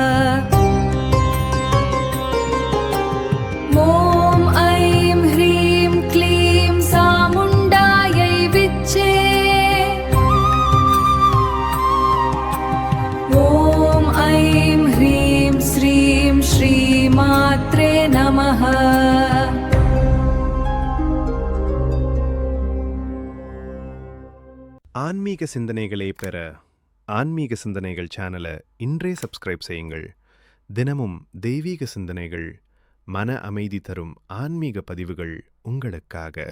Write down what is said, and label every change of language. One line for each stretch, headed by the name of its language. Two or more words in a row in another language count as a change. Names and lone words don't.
Sanskrit: ॐ ऐं ह्रीं क्लीं सामुण्डायै विच्चे। ॐ ऐं ह्रीं श्रीं श्रीमात्रे नमः।
Tamil: ஆன்மீக சிந்தனைகளை பெற ஆன்மீக சிந்தனைகள் சேனலை இன்றே சப்ஸ்கிரைப் செய்யுங்கள். தினமும் தெய்வீக சிந்தனைகள், மன அமைதி தரும் ஆன்மீக பதிவுகள் உங்களுக்காக.